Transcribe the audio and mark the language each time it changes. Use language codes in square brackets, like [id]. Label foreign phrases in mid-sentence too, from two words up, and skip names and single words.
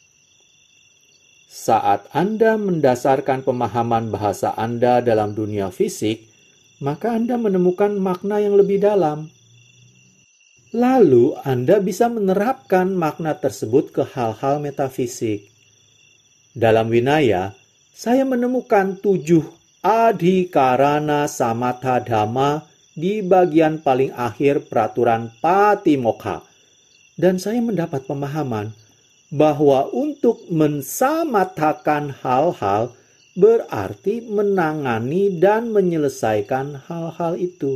[id] Saat Anda mendasarkan pemahaman bahasa Anda dalam dunia fisik, maka Anda menemukan makna yang lebih dalam. Lalu Anda bisa menerapkan makna tersebut ke hal-hal metafisik. Dalam Winaya, saya menemukan 7 [pi] adhikarana samatha dhamma [id] di bagian paling akhir peraturan Patimokkha. Dan saya mendapat pemahaman bahwa untuk mensamathakan hal-hal berarti menangani dan menyelesaikan hal-hal itu.